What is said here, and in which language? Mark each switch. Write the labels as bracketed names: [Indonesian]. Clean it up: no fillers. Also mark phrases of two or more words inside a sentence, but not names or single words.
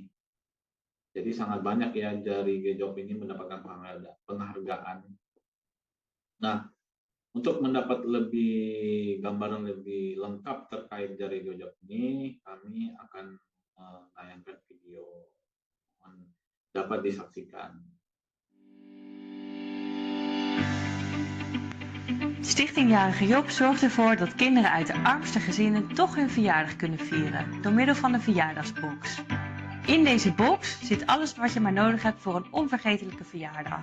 [Indonesian] Jadi sangat banyak ya Jaring Job ini mendapatkan penghargaan. Nah, untuk mendapat gambaran lebih lengkap terkait Jaring Job ini, kami akan menayangkan video dapat disaksikan. [Dutch] Stichting Jarige Job zorgt ervoor dat kinderen uit de armste gezinnen toch hun verjaardag kunnen vieren door middel van een verjaardagsbox. In deze box zit alles wat je maar nodig hebt voor een onvergetelijke verjaardag.